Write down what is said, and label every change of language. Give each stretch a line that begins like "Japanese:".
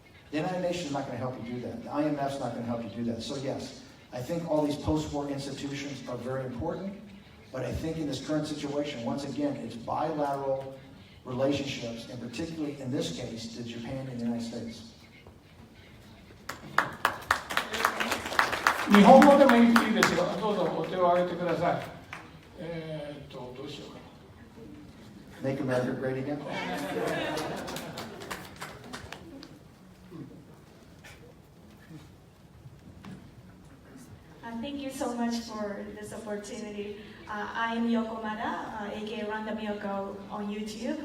English: The United Nations is not going to help you do that. The IMF is not going to help you do that. So yes, I think all these post-war institutions are very important, but I think in this current situation, once again, it's bilateral relationships, and particularly in this case, to Japan and the United States.
Japanese: 日本語でもいいですよ。どうぞお手を挙げてください。どうしようかな。
English: Make America great again? Thank you so much for this opportunity. I am Yoko Mada, aka Random Yoko on YouTube.